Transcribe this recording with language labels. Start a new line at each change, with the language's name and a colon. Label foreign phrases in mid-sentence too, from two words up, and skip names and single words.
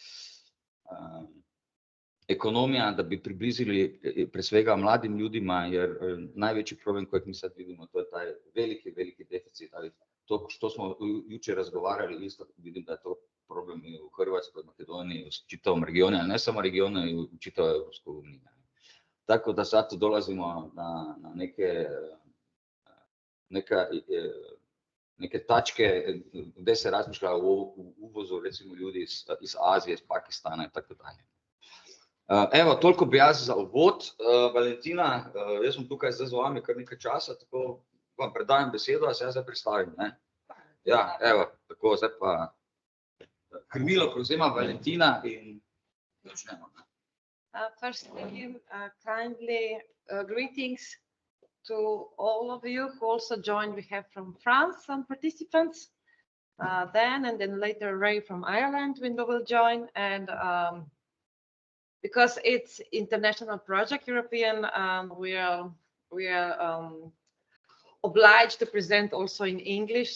Bosnian: ekonomija, da bi približili pre svega mladim ljudima, jer najveći problem kojeg mi sad vidimo, to je taj veliki deficit, ali to što smo jučer razgovarali, isto vidim da je to problem i u Hrvatskoj, Makedoniji, u čitavom regionu, ali ne samo regionu, i u čitavoj Evropskoj uniji. Tako da sad dolazimo na neke tačke gdje se razmišlja o uvozu recimo ljudi iz Azije, iz Pakistana i tako dalje. Evo,
Slovenian: toliko bi jaz za uvod. Valentina, jaz sem tukaj zdaj z vami kar nekaj časa, tako vam predajam besedo, se jaz zdaj predstavim. Ne? Ja, evo, tako, zdaj pa krmilo prevzema Valentina in začnemo.
English: Firstly, kindly greetings to all of you who also joined. We have from France some participants, and then later Ray from Ireland will join. And because it's international project, European, we are obliged to present also in English.